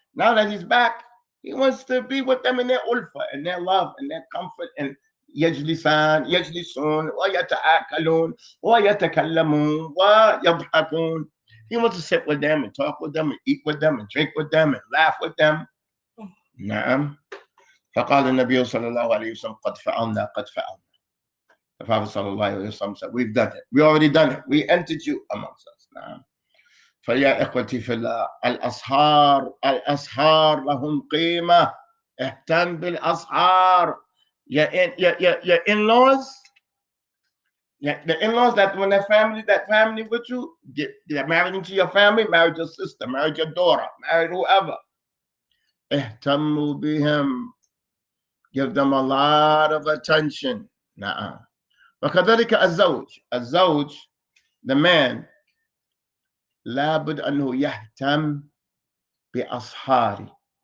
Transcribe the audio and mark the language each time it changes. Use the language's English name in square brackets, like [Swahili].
[English] Now that he's back, he wants to be with them in their ulfa, and their love, and their comfort, and [Arabic] يجلسون ويتآكلون ويتكلمون ويضحكون. [English] He wants to sit with them and talk with them and eat with them and drink with them and laugh with them. [Arabic] نعم. فقال النبي صلى الله عليه وسلم قد فعلنا. [English] The Prophet sallallahu alaihi wasallam said, we've done it. We already done it. We entered you amongst us. [Arabic] نعم. فيا إخوتي في الله الأسحار لهم قيمة. اهتم بالأسحار. [English] Your in-laws, the in-laws that when that family with you, they're married into your family, married your sister, married your daughter, married whoever. [Arabic] اهتموا بهم. [English] Give them a lot of attention. [Arabic] نعم. وكذلك الزوج, [English] the man, [Arabic] لابد أنه يهتم بأصحاره.